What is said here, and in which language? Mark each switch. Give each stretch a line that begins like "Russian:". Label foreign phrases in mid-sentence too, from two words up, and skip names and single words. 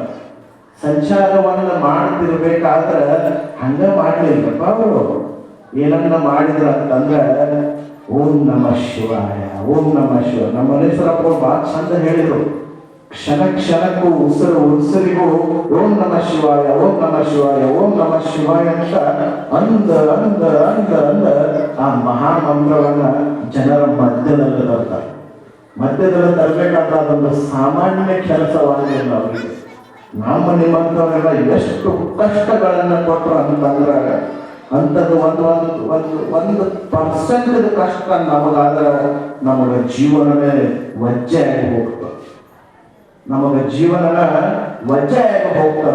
Kannada: ಸಂಚಾರವನ್ನು ಮಾಡ್ತಿರ್ಬೇಕಾದ್ರೆ ಹಂಗ ಮಾಡಲಿಲ್ಲಪ್ಪ ಅವರು. ಏನನ್ನ ಮಾಡಿದ್ರ ಅಂತಂದ್ರೆ
Sanskrit: ಓಂ ನಮಃ ಶಿವಾಯ, ಓಂ ನಮಃ ಶಿವ.
Kannada: ನಮ್ಮ ಮನೇಶ್ವರಪ್ಪ ಭಾಳ ಚಂದ ಹೇಳಿದ್ರು, ಕ್ಷಣಕ್ಕೂ ಉಸಿರಿಗೂ
Sanskrit: ಓಂ ನಮಃ ಶಿವಾಯ, ಓಂ ನಮಃ ಶಿವಾಯ,
Kannada: ಓಂ ನಮಃ ಶಿವಾಯ ಅಂತ ಅಂದ ಆ ಮಹಾಮಂತ್ರವನ್ನ ಜನರ ಮಧ್ಯದಲ್ಲಿ ತರ್ತಾರೆ. ತರಬೇಕಾದ್ರೆ ಅದೊಂದು ಸಾಮಾನ್ಯ ಕೆಲಸವಾಗಿಲ್ಲ ಅವರಿಗೆ. ನಮ್ಮ ನಿಮ್ಮಂಥವರೆಲ್ಲ ಎಷ್ಟು ಕಷ್ಟಗಳನ್ನ ಕೊಟ್ಟರು ಅಂತಂದ್ರೆ, ಅಂಥದ್ದು ಒಂದು ಪರ್ಸೆಂಟ್ ಕಷ್ಟ ನಮಗಾದ್ರೆ ನಮಗೆ ಜೀವನವೇ ವಜ್ಜೆ ಆಗಿ ಹೋಗ್ತದೆ, ನಮಗೆ ಜೀವನನ ವಜ್ಜೆ ಆಗಿ ಹೋಗ್ತದ.